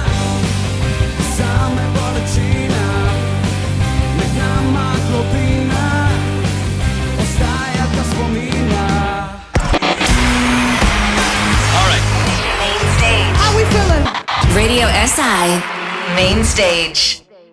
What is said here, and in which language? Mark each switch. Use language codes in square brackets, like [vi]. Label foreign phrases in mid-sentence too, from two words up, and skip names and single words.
[sl] zame bolečina, med nama globina, ostaja ta spomina. [en] Main Stage. How we feeling? Radio SI Main Stage.